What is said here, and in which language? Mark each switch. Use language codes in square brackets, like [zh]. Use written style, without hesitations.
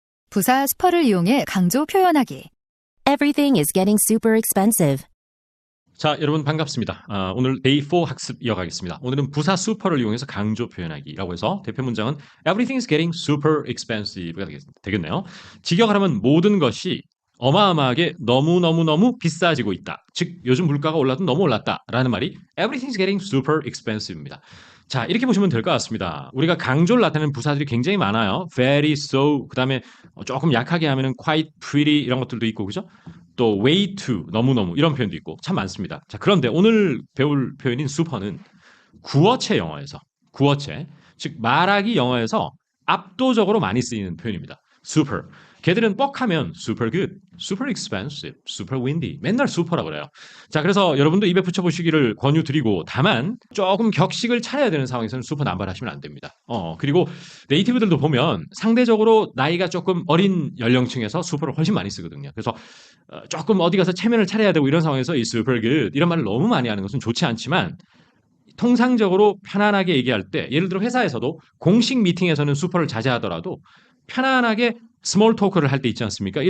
[ko] 부사 슈퍼를 이용해 강조 표현하기. [en] Everything is getting super expensive. [ko] 자, 여러분 반갑습니다. 오늘 데이 4 학습 이어가겠습니다. 오늘은 부사 super를 이용해서 강조 표현하기라고 해서 대표 문장은 [en] Everything is getting super expensive [ko] 가 되겠네요. 직역하려면 모든 것이 어마어마하게 너무너무너무 비싸지고 있다. 즉 요즘 물가가 올라도 너무 올랐다라는 말이 [en] Everything is getting super expensive [ko] 입니다. 자, 이렇게 보시면 될 것 같습니다. 우리가 강조를 나타내는 부사들이 굉장히 많아요. very, so, 그 다음에 조금 약하게 하면은 quite, pretty 이런 것들도 있고, 그죠? 또 way to, 너무너무 이런 표현도 있고 참 많습니다. 자, 그런데 오늘 배울 표현인 super는 구어체 영어에서, 구어체, 즉 말하기 영어에서 압도적으로 많이 쓰이는 표현입니다. super. 걔들은 뻑하면 [en] super good, super expensive, super windy. [ko] 맨날 super라고 그래요. 자, 그래서 여러분도 입에 붙여보시기를 권유드리고 다만 조금 격식을 차려야 되는 상황에서는 super 남발하시면 안 됩니다. 그리고 네이티브들도 보면 상대적으로 나이가 조금 어린 연령층에서 super를 훨씬 많이 쓰거든요. 그래서 조금 어디 가서 체면을 차려야 되고 이런 상황에서 이 super good 이런 말을 너무 많이 하는 것은 좋지 않지만 통상적으로 편안하게 얘기할 때 예를 들어 회사에서도 공식 미팅에서는 super를 자제하더라도 편안하게 스몰 토크를 할 때 있지 않습니까?